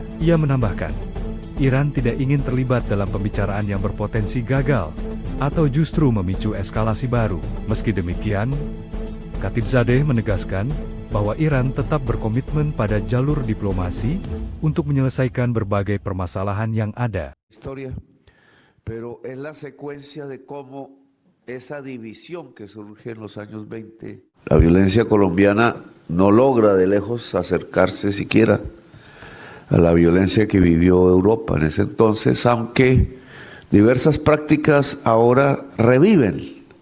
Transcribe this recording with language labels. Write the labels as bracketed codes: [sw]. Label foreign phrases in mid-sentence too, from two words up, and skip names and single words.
[id] Ia menambahkan, Iran tidak ingin terlibat dalam pembicaraan yang berpotensi gagal atau justru memicu eskalasi baru. Meski demikian, Khatibzadeh menegaskan bahwa Iran tetap berkomitmen pada jalur diplomasi untuk menyelesaikan berbagai permasalahan yang ada. [es] Historia, pero es la secuencia de cómo esa división que surge en los años 20. La violencia colombiana no logra de lejos acercarse siquiera a la violencia que vivió Europa en ese entonces, aunque diversas prácticas ahora reviven.